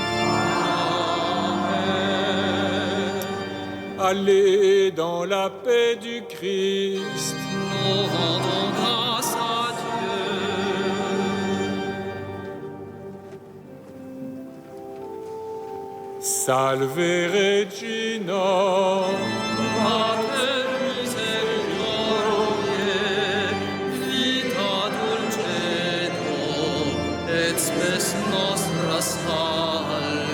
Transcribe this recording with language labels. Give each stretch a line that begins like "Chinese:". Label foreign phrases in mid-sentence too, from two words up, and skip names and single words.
French: Allez dans la paix du Christ. Nous rendons grâce à Dieu.
Latin: Salve Regina. Pater misericordiae, vita dulcedo, et spes nostra salve.